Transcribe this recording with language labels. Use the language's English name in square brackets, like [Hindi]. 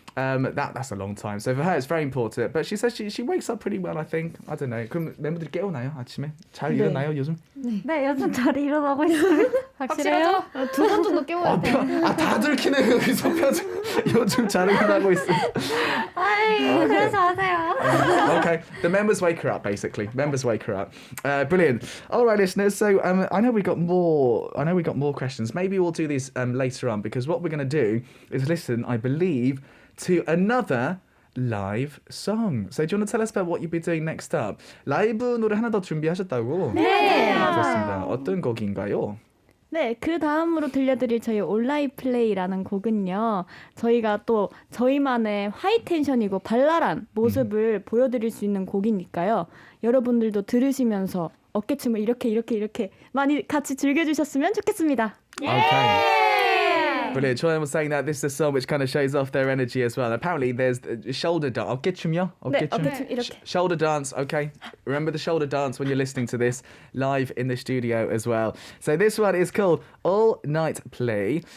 [English] That's a long time. So for her, it's very important. But she says she wakes up pretty well, I think. I don't know. [Korean] 그럼 멤버들이 깨우나요? 아침에? 잘 일어나요, 요즘? 네, 요즘 잘 일어나고 있어요. 확실해요? 2번 정도 깨워야 돼. 다들 키네 여기서 요즘 잘 일어나고 있어. 아이, 그러지 마세요. [English] Okay, the members wake her up, basically. Members wake her up. Brilliant. All right, listeners. So I know we got more questions. Maybe we'll do these later on because what we're going to do is listen, I believe, to another live song. So do you want to tell us about what you'll be doing next up? [Korean] 라이브 노래 하나 더 준비하셨다고? 네. 좋습니다. 어떤 곡인가요? 네, 그 다음으로 들려드릴 저희 온라인 플레이라는 곡은요. 저희가 또 저희만의 하이텐션이고 발랄한 모습을 보여드릴 수 있는 곡이니까요. 여러분들도 들으시면서 어깨춤을 이렇게 많이 같이 즐겨주셨으면 좋겠습니다. [English] Okay. Brilliant. Joanne was saying that this is a song which kind of shows off their energy as well. Apparently there's shoulder dance. [Korean] 어깨춤이요? 네, 어깨춤 이렇게. [English] Shoulder dance, okay. Remember the shoulder dance when you're listening to this live in the studio as well. So this one is called All Night Play.